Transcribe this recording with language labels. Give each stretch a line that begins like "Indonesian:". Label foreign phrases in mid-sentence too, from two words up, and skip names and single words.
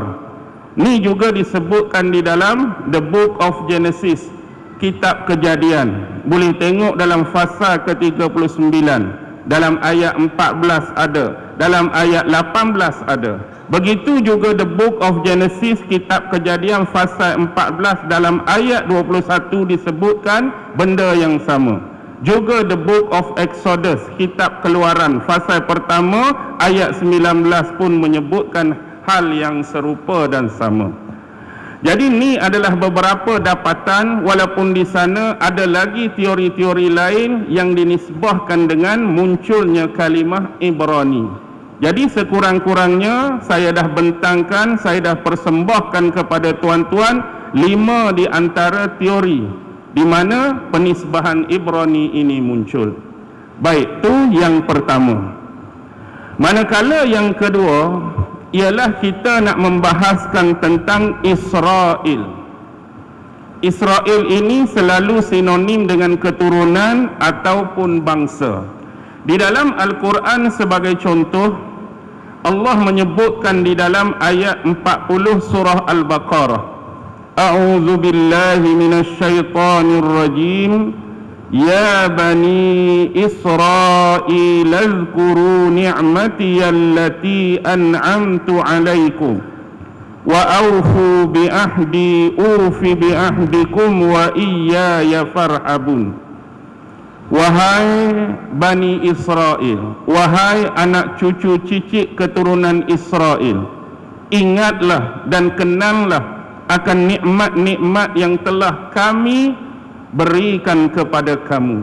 Malay: Ni juga disebutkan di dalam The Book of Genesis, kitab Kejadian. Boleh tengok dalam fasal ke-39. Dalam ayat 14 ada, dalam ayat 18 ada. Begitu juga The Book of Genesis, kitab Kejadian fasal 14 dalam ayat 21 disebutkan benda yang sama. Juga The Book of Exodus, kitab Keluaran fasal pertama ayat 19 pun menyebutkan hal yang serupa dan sama. Jadi ini adalah beberapa dapatan, walaupun di sana ada lagi teori-teori lain yang dinisbahkan dengan munculnya kalimah Ibrani. Jadi sekurang-kurangnya saya dah bentangkan, saya dah persembahkan kepada tuan-tuan 5 di antara teori di mana penisbahan Ibrani ini muncul. Baik, tu yang pertama. Manakala yang kedua ialah kita nak membahaskan tentang Israel. Israel ini selalu sinonim dengan keturunan ataupun bangsa. Di dalam Al-Quran sebagai contoh, Allah menyebutkan di dalam ayat 40 surah Al-Baqarah,
Arabic: أعوذ بالله من الشيطان الرجيم, يا بني إسرائيل اذكروا نعمتي التي أنعمت عليكم وأوفوا بعهدي أوف بعهدكم وإياي فارهبون.
Malay: Wahai Bani Israel, wahai anak cucu cicit keturunan Israel, ingatlah dan kenanglah akan nikmat-nikmat yang telah kami berikan kepada kamu.